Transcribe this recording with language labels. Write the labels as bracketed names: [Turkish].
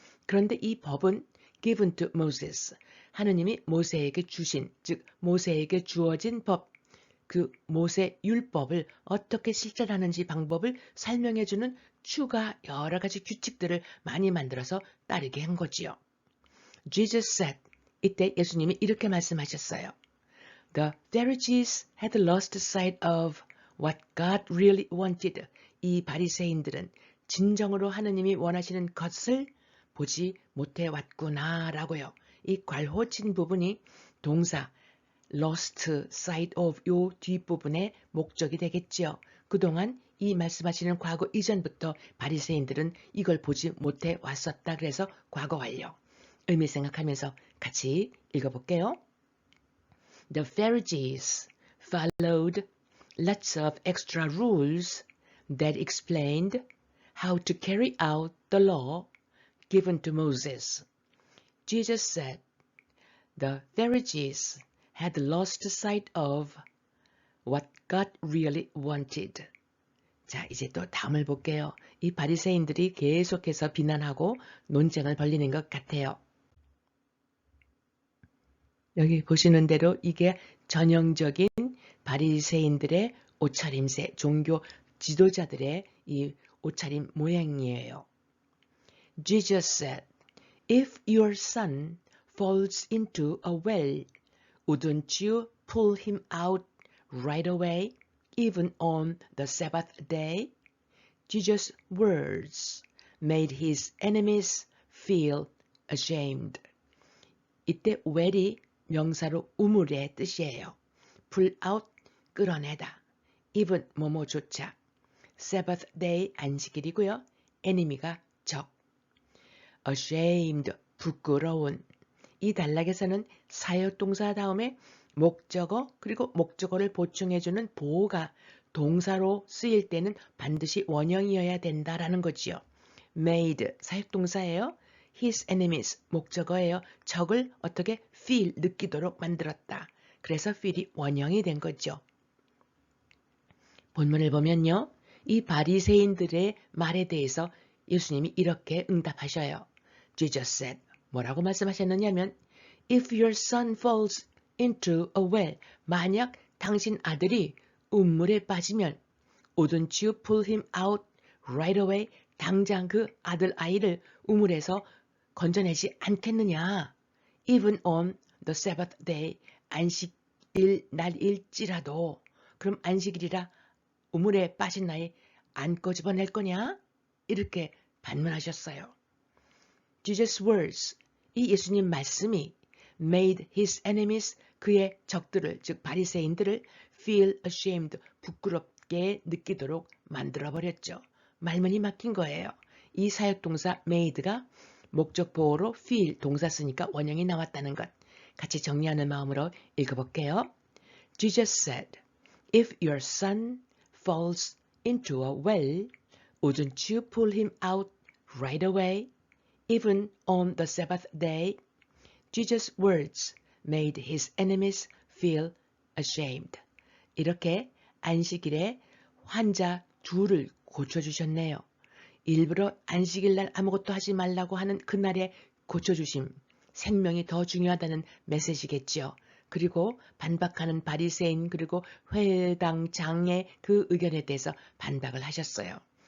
[Korean] 그런데 이 법은 [English] given to Moses, [Korean] 하느님이 모세에게 주신, 즉 모세에게 주어진 법, 그 모세 율법을 어떻게 실천하는지 방법을 설명해주는 추가 여러 가지 규칙들을 많이 만들어서 따르게 한 거지요. [English] Jesus said, [Korean] 이때 예수님이 이렇게 말씀하셨어요. [English] The Pharisees had lost sight of what God really wanted. [Korean] 이 바리새인들은 진정으로 하느님이 원하시는 것을 보지 못해 왔구나라고요. 이 괄호친 부분이 동사 lost sight of 요 뒷부분의 목적이 되겠죠. 그동안 이 말씀하시는 과거 이전부터 바리새인들은 이걸 보지 못해 왔었다. 그래서 과거 완료. 의미 생각하면서 같이 읽어볼게요. [English] The Pharisees followed lots of extra rules that explained how to carry out the law given to Moses. Jesus said, the Pharisees had lost sight of what God really wanted. [Korean] 자, 이제 또 다음을 볼게요. 이 바리새인들이 계속해서 비난하고 논쟁을 벌이는 것 같아요. 여기 보시는 대로 이게 전형적인 바리새인들의 옷차림새, 종교 지도자들의 이 옷차림 모양이에요. [English] Jesus said, if your son falls into a well, wouldn't you pull him out right away, even on the Sabbath day? Jesus' words made his enemies feel ashamed. [Korean] 이때 well이 명사로 우물의 뜻이에요. pull out, 끌어내다. even, 뭐뭐조차. Sabbath day, 안식일이고요. enemy가 적. ashamed, 부끄러운. 이 단락에서는 사역동사 다음에 목적어 그리고 목적어를 보충해주는 보호가 동사로 쓰일 때는 반드시 원형이어야 된다라는 거지요. made, 사역동사예요. his enemies, 목적어예요. 적을 어떻게 feel, 느끼도록 만들었다. 그래서 feel이 원형이 된 거죠. 본문을 보면요. 이 바리새인들의 말에 대해서 예수님이 이렇게 응답하셔요. [English] Jesus said, 뭐라고 말씀하셨느냐면 If your son falls into a well, [Korean] 만약 당신 아들이 우물에 빠지면 [English] Wouldn't you pull him out right away? [Korean] 당장 그 아이를 우물에서 건져내지 않겠느냐? [English] Even on the Sabbath day, [Korean] 안식일 날일지라도. 그럼 안식일이라 우물에 빠진 나이 안 꺼집어낼 거냐? 이렇게 반문하셨어요. [English] Jesus' words, [Korean] 이 예수님 말씀이 [English] made his enemies, [Korean] 그의 적들을, 즉 바리새인들을 [English] feel ashamed, [Korean] 부끄럽게 느끼도록 만들어버렸죠. 말문이 막힌 거예요. 이 사역동사 made가 목적 보호로 feel, 동사 쓰니까 원형이 나왔다는 것. 같이 정리하는 마음으로 읽어볼게요. [English] Jesus said, if your son falls into a well, wouldn't you pull him out right away, even on the Sabbath day? Jesus' words made his enemies feel ashamed. [Korean] 이렇게 안식일에 환자 둘을 고쳐주셨네요. 일부러 안식일 날 아무것도 하지 말라고 하는 그날에 고쳐주심, 생명이 더 중요하다는 메시지겠지요. 그리고 반박하는 바리새인 그리고 회당장의 그 의견에 대해서 반박을 하셨어요.